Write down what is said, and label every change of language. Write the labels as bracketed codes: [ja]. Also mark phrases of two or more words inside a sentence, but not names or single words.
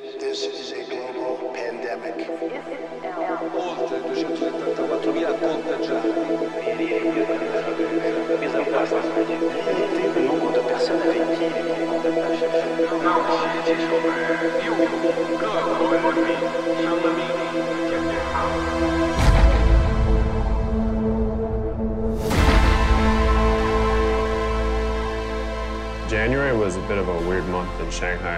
[en] This is a global pandemic. [it] Oltre 274.000 contagiati. [fr] Le nombre de personnes avec qui [en] January was a bit of a weird month in Shanghai.